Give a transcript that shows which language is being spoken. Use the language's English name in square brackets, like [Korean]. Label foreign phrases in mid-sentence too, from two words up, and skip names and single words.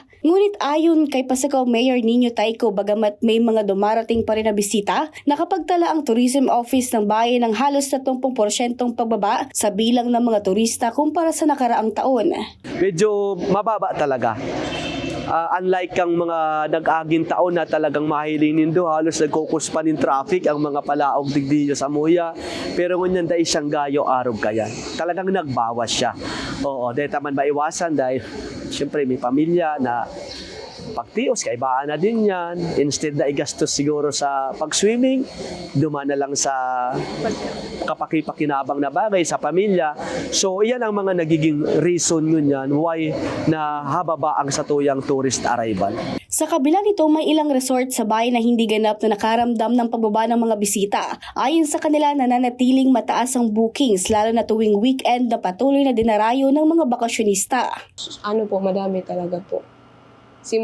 [Filipino] Ngunit ayon kay Pasakaw Mayor Nino Tayco, bagamat may mga dumarating pa rin na bisita, nakapagtala ang Tourism Office ng bayan ng halos 30% pagbaba sa bilang ng mga turista kumpara sa nakaraang taon. [Bikol] Medyo mababa talaga. Unlike ang mga nag-aging taon na talagang mahiling nindo, halos nagkukuspa ng traffic ang mga palaog digdiyo sa Muya. Pero ngunyan dahil siyang gayo arog kaya. Talagang nagbawas siya. Oo, dahil taman maiwasan dahil siyempre may pamilya na pagtios, kaibaan na din yan. Instead na igastos siguro sa pag-swimming, duman na lang sa kapakipakinabang na bagay sa pamilya. So, iyan ang mga nagiging reason ngunyan why na hababa ang satuyang [English] tourist arrival. [Filipino] Sa kabila nito, may ilang resort sa bayan na hindi ganap na nakaramdam ng pagbaba ng mga bisita. Ayon sa kanila, nananatiling mataas ang bookings, lalo na tuwing weekend na patuloy na dinarayo ng mga bakasyonista. Madami talaga po.